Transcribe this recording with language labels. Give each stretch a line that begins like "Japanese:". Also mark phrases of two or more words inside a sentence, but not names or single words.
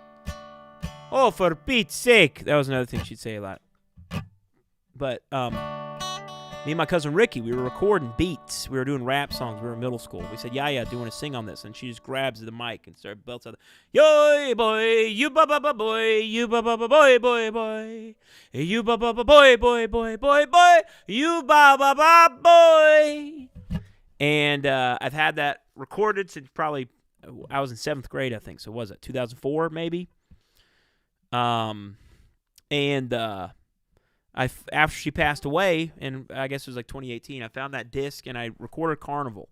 English: Oh, for Pete's sake. That was another thing she'd say a lot. But, me and my cousin Ricky, we were recording beats. We were doing rap songs. We were in middle school. We said, yeah, do you want to sing on this? And she just grabs the mic and started belts out. Yo, boy, you ba-ba-ba boy, you ba-ba-ba boy, boy. You ba-ba-ba boy, boy. You ba-ba-ba boy. And I've had that recorded since probably, I was in 7th grade, I think. So was it 2004 maybe? After she passed away, and I guess it was like 2018, I found that disc and I recorded Carnival.